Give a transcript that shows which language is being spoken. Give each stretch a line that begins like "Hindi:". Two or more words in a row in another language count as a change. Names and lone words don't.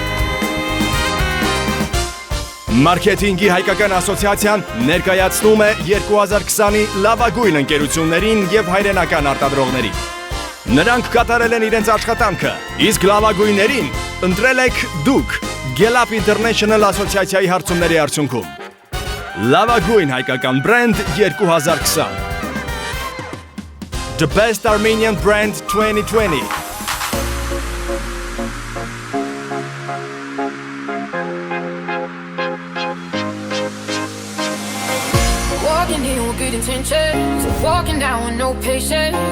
Armenian: Մարքեթինգի հայկական ասոցիացիան ներկայացնում է 2020-ի լավագույն ընկերություններին և հայրենական արտադրողներին։ Նրանք կատարել են իրենց աշխատանքը, իսկ լավագույններին ընտրել եք դուք Gallup International ասոցիացիայի հարցումների արդյունքում։ Լավագույն հայկական բրենդ 2020 The Best Armenian Brand 2020
English: Walking in with good intentions, walking down with no patience.